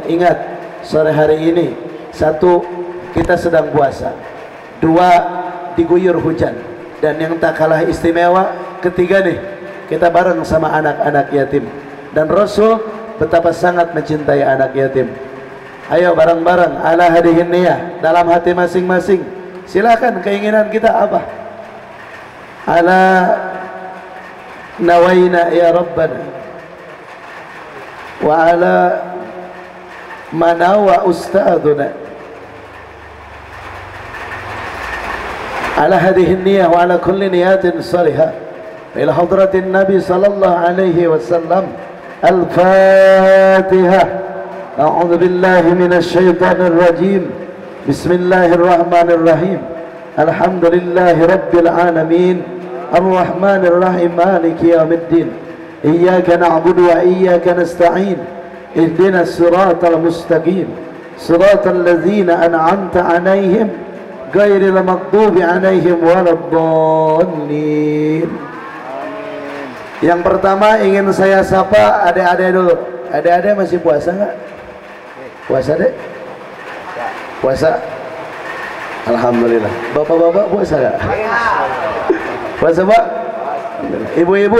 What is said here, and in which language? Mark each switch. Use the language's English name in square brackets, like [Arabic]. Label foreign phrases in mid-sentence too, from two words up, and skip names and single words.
[Indonesian] Ingat, sore hari ini, satu, kita sedang puasa, dua, diguyur hujan, dan yang tak kalah istimewa, ketiga nih, kita bareng sama anak-anak yatim. Dan Rasul betapa sangat mencintai anak yatim. Ayo bareng-bareng [Arabic] على هذه النية, [Indonesian] dalam hati masing-masing. Silakan keinginan kita apa? [Arabic] على ما نوينا يا ربنا وعلى ما نوى أستاذنا على هذه النية وعلى كل نية صالحة إلى حضرة النبي صلى الله عليه وسلم. Al-Fatihah. أعوذ بالله من الشيطان الرجيم. بسم الله الرحمن الرحيم. الحمد لله رب العالمين. الرحمن الرحيم. مالك يوم الدين. إياك نعبد وإياك نستعين. اهدنا الصراط المستقيم. صراط الذين أنعمت عليهم غير المغضوب عليهم ولا الضالين. [Indonesian] Yang pertama ingin saya sapa adik-adik dulu. Adik-adik masih puasa nggak? Puasa dek? Puasa? Alhamdulillah. Bapak-bapak puasa nggak? Puasa pak? Ibu-ibu?